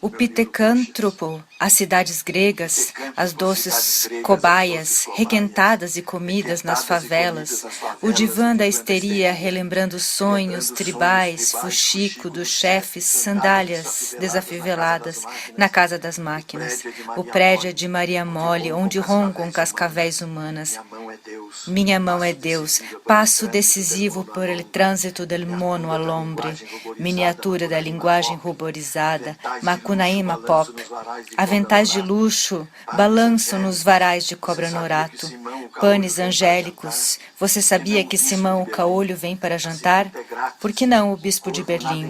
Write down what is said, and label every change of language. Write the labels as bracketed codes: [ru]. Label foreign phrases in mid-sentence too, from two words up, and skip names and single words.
[pt] o pitecântropo, as cidades gregas, as doces cobaias, requentadas e comidas nas favelas, o divã da histeria relembrando sonhos tribais, fuxico dos chefes, sandálias desafiveladas na casa das máquinas, o prédio de Maria Mole, onde roncam cascavéis humanas. Minha mão é Deus, passo decisivo [es] por el trânsito del mono al hombre, [pt] miniatura da linguagem ruborizada, Macunaíma Pop. Aventais de luxo balançam nos varais de cobra norato. Panes angélicos. Você sabia que Simão o Caolho vem para jantar? Por que não o bispo de Berlim?